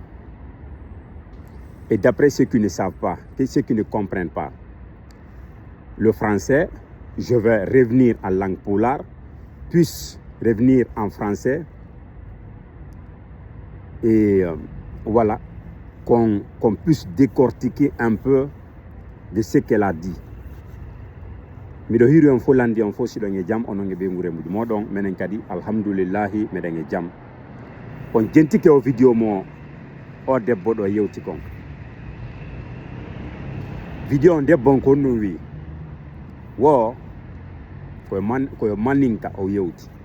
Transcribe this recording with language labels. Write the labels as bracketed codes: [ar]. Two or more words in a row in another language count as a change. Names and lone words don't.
[fr] Et d'après ceux qui ne savent pas, ceux qui ne comprennent pas le français, je vais revenir en langue pulaar, puis revenir en français. Et voilà, qu'on puisse décortiquer un peu de ce qu'elle a dit. [ff] Miɗo hiri on fo landi on fo siɗon e jam onon e ɓe nguremuji moɗon menen kadi alhamdoulillahi meɗen e jam. On jentike o vidéo mo o debbo ɗo yewti kon. Vidéo on debbo on ko ɗum wi wo koyo maninka o yewti.